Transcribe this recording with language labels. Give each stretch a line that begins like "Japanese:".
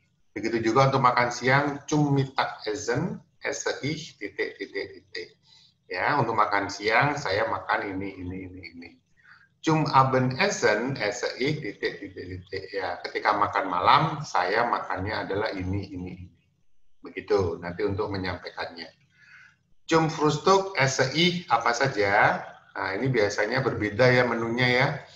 Indonesian: Begitu juga untuk makan siang,
German: zum Mittagessen esse ich ...
Indonesian: Ya, untuk makan siang saya makan ini.
German: Zum Abendessen esse ich ...
Indonesian: Ya, ketika makan malam saya makannya adalah ini. Begitu nanti untuk menyampaikannya.
German: Zum Frühstück esse ich
Indonesian: apa saja? Nah, ini biasanya berbeda ya menunya ya.